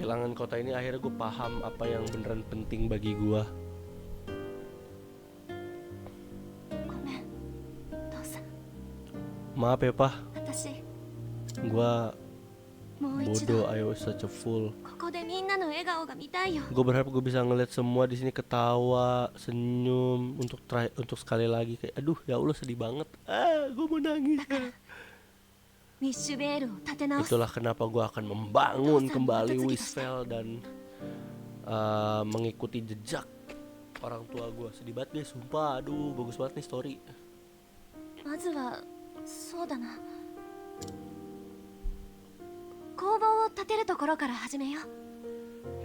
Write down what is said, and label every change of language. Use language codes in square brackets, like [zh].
[id] kehilangan kota ini, akhirnya gue paham apa yang beneran penting bagi gue. [ja] ごめん、父さん。 [id] Maaf ya Pak, [ja] 私 [id] gue [ja] もう一 [id] bodoh. [ja] 度 [en] I was such a fool. [ja] ここでみんなの笑顔が見たいよ。 [id] Gue berharap gue bisa ngeliat semua di sini ketawa, senyum untuk sekali lagi. Kayak aduh ya Allah, sedih banget. Gue mau nangis. [ja] ミッシュベールを立て直す。 [id] Itulah kenapa gue akan membangun kembali Wisfell dan mengikuti jejak orang tua gue. Sedih banget guys, sumpah. Aduh, bagus banget nih story. [ja] まずはそうだな、工房を建てるところから始めよう。